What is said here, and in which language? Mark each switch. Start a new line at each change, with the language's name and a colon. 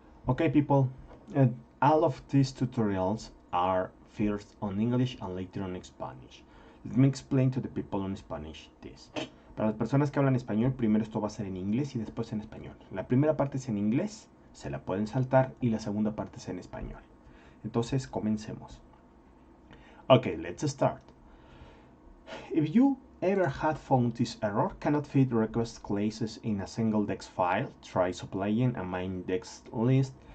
English: Okay, people, all of these tutorials are first on English and later on Spanish. Let me explain to the people on Spanish this.
Spanish: Para las personas que hablan español, primero esto va a ser en inglés y después en español. La primera parte es en inglés, se la pueden saltar, y la segunda parte es en español. Entonces, comencemos.
English: Okay, let's start. If you ever had found this error, cannot fit request classes in a single text file, try supplying a main text list.